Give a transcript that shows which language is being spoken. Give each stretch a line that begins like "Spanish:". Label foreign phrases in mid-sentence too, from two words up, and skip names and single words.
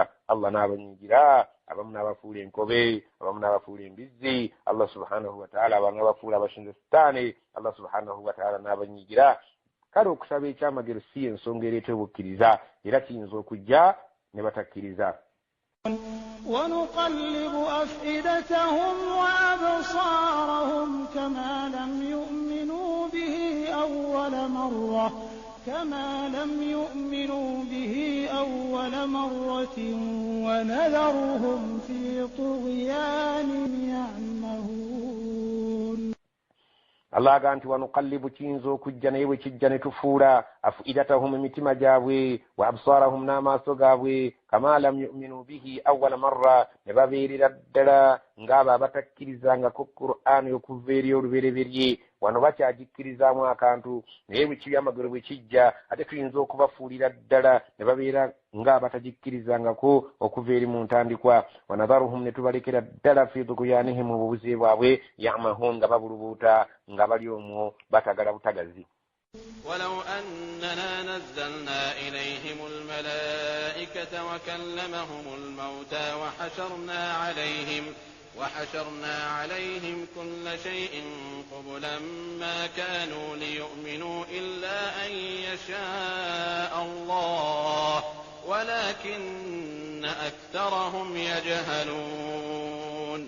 Ganda: Allah n'abanyigira, abamu n'abafuula enkobe, abamu n'abafuula embizzi.
Arabic: الله سبحانه وتعالى
Ganda: abamu n'abafuula abashinza sitaani.
Arabic: الله سبحانه وتعالى
Ganda: n'abanyigira. Kale okusaba ekyamagero si ensonga ereeta obukkiriza, era kiyinza okujja ne batakkiriza.
Arabic: ونقلب أفئدتهم وأبصارهم كما لم يؤمنوا به أول مرة ونذرهم في طغيانهم يعمهون.
Ganda: Allah ganti wanuqallibu kiyinza okujja naye bwe kijja ne tufuula afidatahum emitima gyabwe
Arabic: وأبصارهم
Ganda: n'amaaso gaabwe
Arabic: كما لم يؤمنوا به أول مرة
Ganda: ne babeerera ddala ng'abo abatakkirizangako Qur'aani okuva eri olubereberye. Wano bakyagikkirizaamu akantu naye bwe kibyamagero bwe kijja ate tuyinza okubafuulira ddala ne babeera ng'abatagikkirizangako okuva eri mu ntandikwa. Wanadharuhum ne tubalekera ddala
Arabic: في طغيانهم
Ganda: mu bubuze bwabwe ya'mahun nga babulubuuta nga bali omwo batagala butagazi.
Arabic: ولو أننا نزلنا إليهم الملائكة وكلمهم الموتى وحشرنا عليهم كل شيء قبلا ما كانوا ليؤمنوا إلا أن يشاء الله ولكن أكثرهم يجهلون.